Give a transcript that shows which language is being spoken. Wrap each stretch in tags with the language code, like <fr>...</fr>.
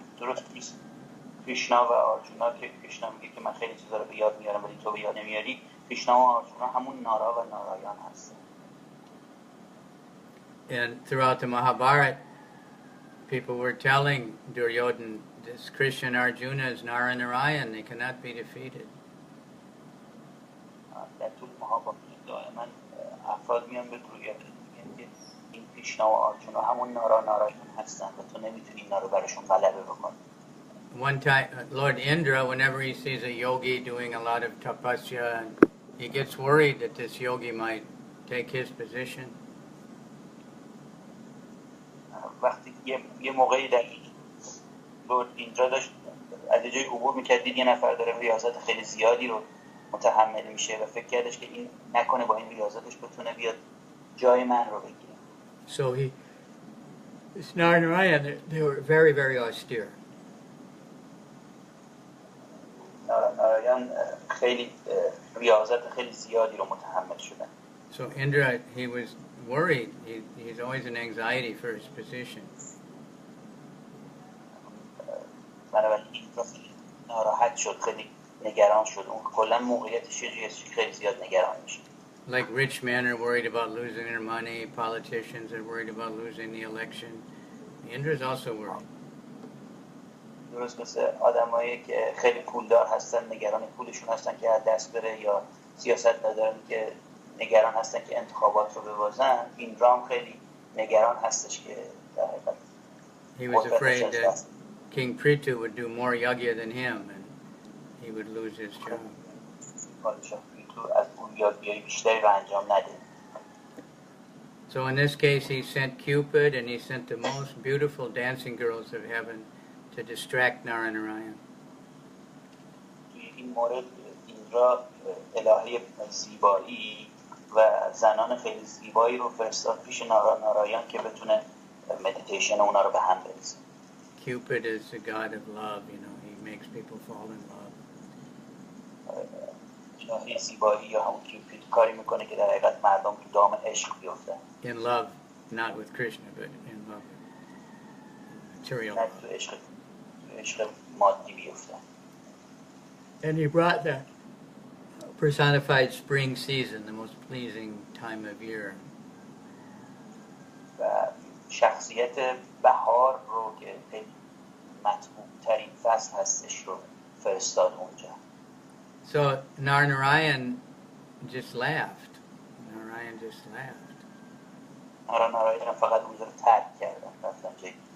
<fa>درست کریشنا و آرجونا که کریشنا میگه که من خیلی چیزا رو به یاد میارم ولی تو به یاد نمیاری. کریشنا و آرجونا همون نارا و نارایان هستن.</fa> <en>And throughout the Mahabharata, people were telling Duryodhana, this Krishna and Arjuna is Nara and Narayan, they cannot be defeated.</en> <fa>در طول مهابارت دائما افراد میان به درویدن میگن که این کریشنا و آرجونا همون نارا نارایان هستن و تو نمیتونی اینا رو براشون غلبه بکنی.</fa> <en>One time, Lord Indra, whenever he sees a yogi doing a lot of tapasya, he gets worried that this yogi might take his position.</en> <fa>وقتی یه موقعی در لورد ایندرا داشت از جای عبور میکرد دید یه نفر داره ریاضت خیلی زیادی رو متحمل میشه و فکر کردش که این نکنه با این ریاضتش بتونه بیاد جای من رو بگیره.</fa> <en>So it's Narayan, they were very, very austere.</en> <fa>نارایان خیلی ریاضت خیلی زیادی رو متحمل شدن.</fa> <en>So Indra, he was worried. He's always in anxiety for his position.</en> <fa>بنابراین ایندرا ناراحت شد، خیلی نگران شد. اون کلا موقعیتش یه جوریه که خیلی زیاد نگران میشه.</fa> <en>Like rich men are worried about losing their money, politicians are worried about losing the election. Indra is also worried.</en> <fa>درست مثل آدمایی که خیلی پولدار هستن نگران پولشون هستن که از دست بره یا سیاستمدارانی که نگران هستن که انتخابات رو ببازن. ایندرا هم خیلی نگران هستش که در حقیقت</fa> <en>He was afraid that King Prithu would do more yagya than him and he would lose his job.</en> <fa>پادشاه پریتو از اون یاگیای بیشتری رو انجام نده.</fa> <en>So in this case he sent Cupid and he sent the most beautiful dancing girls of heaven to distract Narayan.</en> <fa>توی این مورد ایندرا الهه زیبایی و زنان خیلی زیبایی رو فرستاد پیش نارایان که بتونه مدیتیشن اونا رو به هم بریزه.</fa> <en>Cupid is the god of love, he makes people fall in love.</en> <fa>الهه زیبایی یا همون کیوپید کاری میکنه که در حقیقت مردم تو دام عشق بیفتن.</fa> <en>In love, not with Krishna, but in love with material love.</en> <fa>عشق مادی بیفتن.</fa> <en>And he brought the personified spring season, the most pleasing time of year.</en> <fa>و شخصیت بهار رو که خیلی مطبوع ترین فصل هستش رو فرستاد اونجا.</fa> <en>So Narayan just laughed. Narayan just laughed.</en> <fa>نارایان فقط اونجا رو ترک کردن رفتن جایی.</fa>